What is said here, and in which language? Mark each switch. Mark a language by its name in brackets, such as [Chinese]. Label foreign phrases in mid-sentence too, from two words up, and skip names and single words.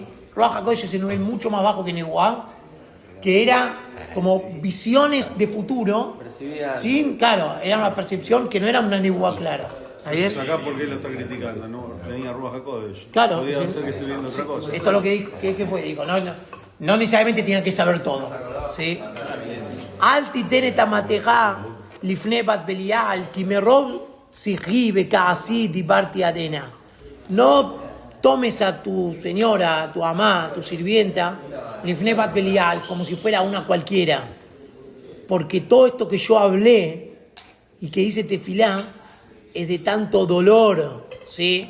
[Hebrew] רוח הקודש [Spanish] es un nivel mucho más bajo que nebuá, que era como visiones de futuro, Percibida. sin, claro, era una percepción que no era una nebuá clara. ¿Está bien? Entonces acá, ¿por qué lo está criticando? No, tenía [Hebrew] רוח הקודש. [Spanish] Claro, Podía sí. ser que esté viendo otra cosa. Esto es lo que dijo, ¿qué fue? Dijo, no necesariamente tenían que saber todo, ¿sí? [Hebrew] אל תתן את אמתך לפני בת בליעל כי מרב שיחי וכעסי דברתי עד הנה. [Spanish] No tomes a tu señora, a tu amá, a tu sirvienta, [Hebrew] לפני בת בליעל, [Spanish] como si fuera una cualquiera, porque todo esto que yo hablé y que hice tefilá es de tanto dolor, ¿sí?